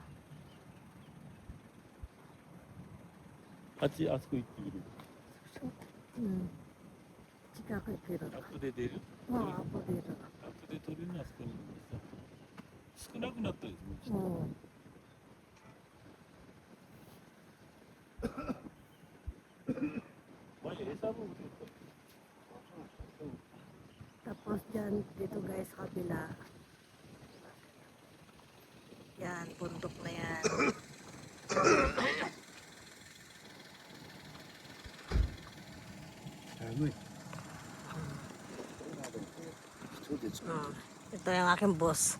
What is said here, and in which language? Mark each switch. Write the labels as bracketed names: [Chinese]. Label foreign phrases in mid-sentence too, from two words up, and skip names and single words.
[Japanese] あっちあそこ行っている。う。うん。近く行ける。アップで出る。ああ、アップ出る。アップで取れるのはあそこにさ。少なくなったですね。 [Filipino] うん。Tapos dyan, dito guys, sa kabila. Yan, bundok na yan. Ito yung aking boss.